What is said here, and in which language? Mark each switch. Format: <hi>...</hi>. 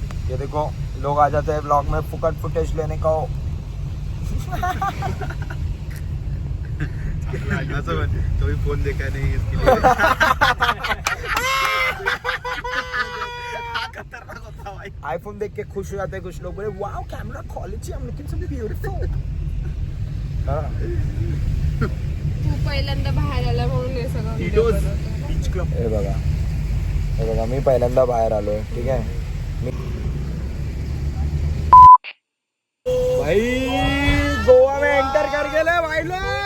<hi>ये देखो लोग आ जाते हैं ब्लॉग में फुकट फुटेज लेने का. कभी फोन देखा नहीं इसके लिए. खतरनाक होता भाई. आईफोन देख के खुश हो जाते हैं कुछ लोग.</hi> <en>बोले wow camera quality, I'm looking so beautiful.</en> <mr>तू पहिल्यांदा बाहेर आला म्हणून हे सगळं video बनवतोय. हे बघा मी पहिल्यांदा बाहेर आलोय, ठीक आहे.</mr> <hi>भाई गोवा में एंटर कर गेले भाई लोग.</hi>